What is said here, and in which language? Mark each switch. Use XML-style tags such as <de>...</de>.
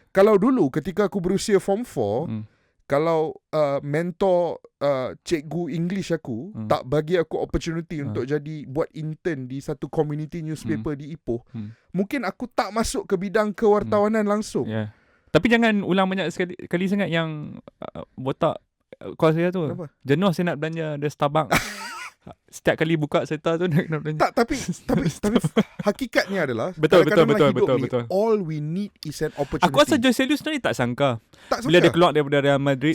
<ms>Kalau dulu ketika aku berusia form 4, kalau mentor cikgu English aku tak bagi aku opportunity untuk jadi buat intern di satu community newspaper di Ipoh, mungkin aku tak masuk ke bidang kewartawanan langsung. Yeah. Tapi jangan ulang banyak kali sangat yang Botak call saya tu. Kenapa? Jenuh saya nak belanja ada Starbucks. Setiap kali buka serta tu nak belanja. Tak, tapi hakikatnya adalah betul.</ms> <en>all we need is an opportunity.</en> <ms>Aku rasa Jose Lu sebenarnya tak sangka Tak bila sangka. dia keluar daripada Real Madrid.</ms>